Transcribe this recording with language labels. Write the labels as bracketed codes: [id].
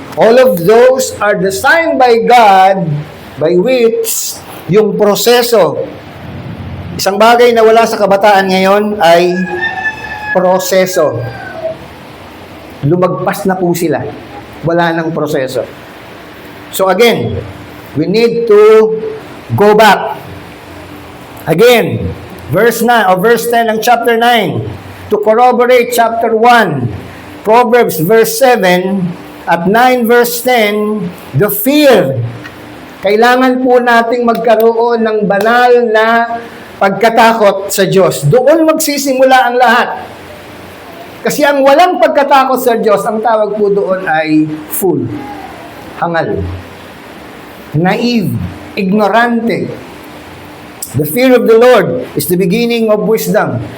[en] All of those are designed by God by which [tl] yung proseso, isang bagay na wala sa kabataan ngayon ay proseso. Lumagpas na po sila. Wala nang proseso. [en] So again, we need to go back. Again, verse 10 ng chapter 9 to corroborate chapter 1, Proverbs verse 7 at 9 verse 10, the fear. [tl] Kailangan po nating magkaroon ng banal na pagkatakot sa Diyos. Doon magsisimula ang lahat. Kasi ang walang pagkatakot sa Diyos, ang tawag po doon ay fool, hangal, naive, ignorante. [en] The fear of the Lord is the beginning of wisdom.